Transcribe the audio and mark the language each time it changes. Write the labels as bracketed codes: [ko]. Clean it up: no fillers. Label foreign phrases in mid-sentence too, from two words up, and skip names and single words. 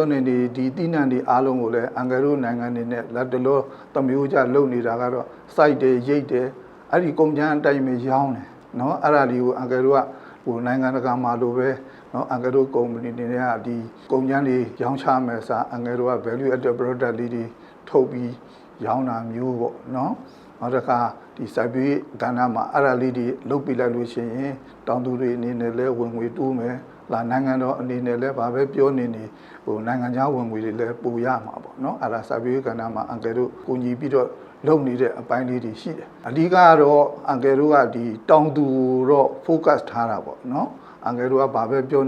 [my] နေဒီတိနံတွေအားလုံးကိုလည်းအန်ကယ်တို့နိုင်ငံတွေနဲ့လက်တလောသမျိုးကြလုပ်နေတာကတော့စိုက်တယ်ရိတ်တယ်အဲ့ဒီကုန်ကျန်းအတိုင်းပဲရောင်းတယ်အဲ့ဒါတွေကိုအန်ကယ်တို့ကနိုင်ငံတကာမှာလိုပဲအန်ကယ်တို့ကုမ္ပဏီတွေနဲ့ဒီကုန်ကျန်းတွေရောင်းချမယ်စားအန်ကယ်တို့က [en] value added product [my] လေးတွေထုတ်ပြီးရောင်းတာမျိုးပေါ့နောက်တစ်ခါဒီစိုက်ပျိုးရေးကဏ္ဍမှာအဲ့ဒါလေးတွေလုပ်ပြလိုက် လို့ရှိရင်တောင်သူတွေအနေနဲ့လည်းဝင်ငွေတိုးမယ်နိုင်ငံတော်အနေနဲ့လည်းဘာပဲပြောနေနိုင်ငံခြားဝင်ငွေတွေလည်းပိုရမှာပေါ့အဲ့ဒါစိုက်ပျိုးရေးကဏ္ဍမှာအန်ကယ်တို့ကူညီပြီးတော့လုပ်နေတဲ့အပိုင်းလေးတွေရှိတယ်အဓိကတော့အန်ကယ်တို့ကဒီတောင်သူတော့ focus ထားတာပေါ့အန်ကယ်တို့ကဘာပဲပြော